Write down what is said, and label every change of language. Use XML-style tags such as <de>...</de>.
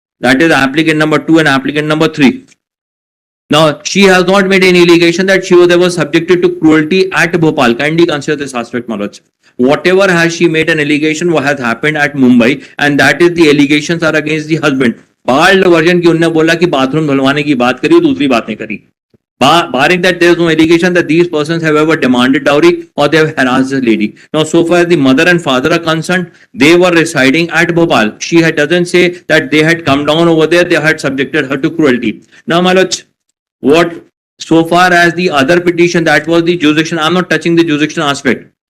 <en>That is applicant number 2 and applicant number 3. Now, she has not made any allegation that she was ever subjected to cruelty at Bhopal. Kindly consider this aspect, Maloj. Whatever has she made an allegation, what has happened at Mumbai, and that is the allegations are against the husband. Bald version</en> <hi>की उन्होंने बोला कि bathroom धुलवाने की बात करी, दूसरी बात नहीं करी.</hi> <en>Barring that, there is no allegation that these persons have ever demanded dowry or they have harassed the lady. Now, so far as the mother and father are concerned, they were residing at Bhopal. She doesn't say that they had come down over there, they had subjected her to cruelty. Now, Maloj, so far as the other petition, that was the jurisdiction, I'm not touching the jurisdiction aspect.</en>